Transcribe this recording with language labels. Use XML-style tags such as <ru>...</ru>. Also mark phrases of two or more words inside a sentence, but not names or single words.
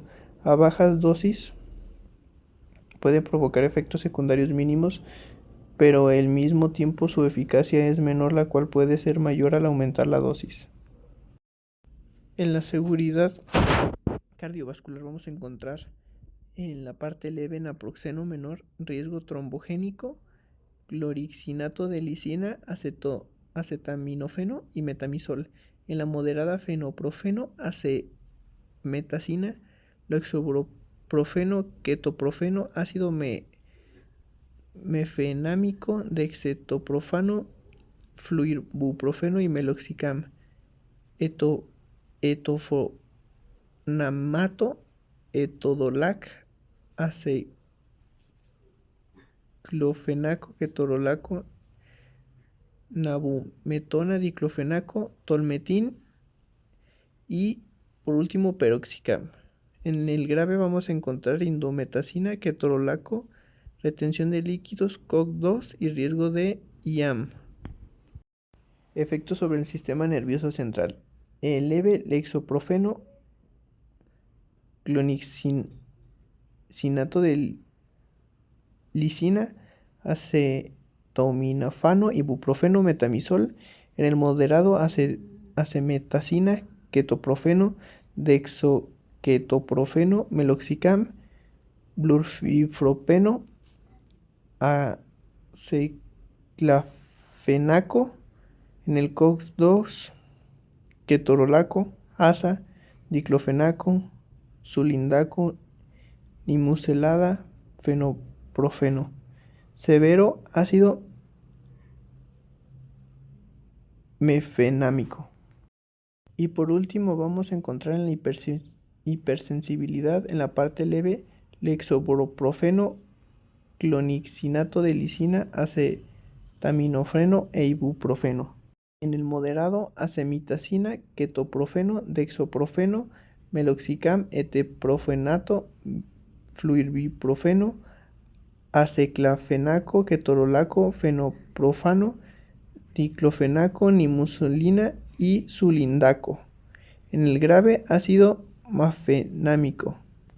<es>A bajas dosis pueden provocar efectos secundarios mínimos, pero al mismo tiempo su eficacia es menor, la cual puede ser mayor al aumentar la dosis. En la seguridad cardiovascular vamos a encontrar en la parte leve naproxeno menor, riesgo trombogénico, clorixinato de lisina, acetaminofeno y metamizol. En la moderada fenoprofeno, acemetacina, loxoprofeno, ketoprofeno, ácido mefenámico, dexetoprofano, fluibuprofeno y meloxicam, etofonamato, etodolac, aceclofenaco, ketorolaco, nabumetona, diclofenaco, tolmetin y por último piroxicam. En el grave vamos a encontrar indometacina, ketorolaco, retención de líquidos, COX-2 y riesgo de IAM. Efectos sobre el sistema nervioso central. El leve lexoprofeno, clonixinato de lisina, acetaminofano, ibuprofeno, metamizol. En el moderado, acemetacina, ketoprofeno, dexoketoprofeno, meloxicam, blurfipropeno, aceclafenaco. En el COX-2, ketorolaco, asa, diclofenaco, sulindaco, nimuselada, fenoprofeno. Severo ácido mefenámico. Y por último vamos a encontrar en la hipersensibilidad en la parte leve lexoprofeno, clonixinato de lisina, acetaminofeno e ibuprofeno. En el moderado, acemitacina, ketoprofeno, dexoprofeno, meloxicam, etefenomato, fluibuprofeno, aceclafenaco, ketorolaco, fenoprofano, diclofenaco, nimuselina y sulindaco. En el grave, ácido mefenámico.</es>